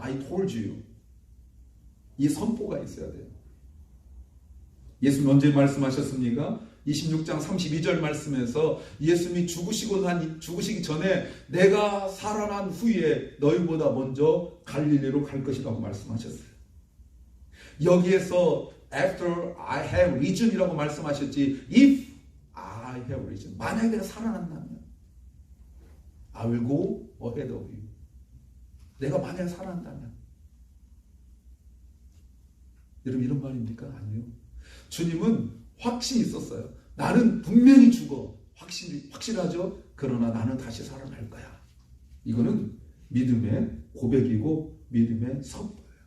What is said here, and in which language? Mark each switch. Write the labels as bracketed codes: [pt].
[en] I told you. [ko] 이 선포가 있어야 돼요. 예수님 언제 말씀하셨습니까? 26장 32절 말씀에서 예수님이 죽으시기 전에 내가 살아난 후에 너희보다 먼저 갈릴리로 갈 것이라고 말씀하셨어요. 여기에서 [en] after I have reason [ko] 이라고 말씀하셨지 [en] if I have reason. [ko] 만약에 내가 살아난다면 [en] I will go ahead of you. [ko] 내가 만약에 살아난다면. 여러분 이런 말입니까? 아니요. 주님은 확신이 있었어요. 나는 분명히 죽어. 확실하죠? 그러나 나는 다시 살아날 거야. 이거는 믿음의 고백이고 믿음의 선포예요.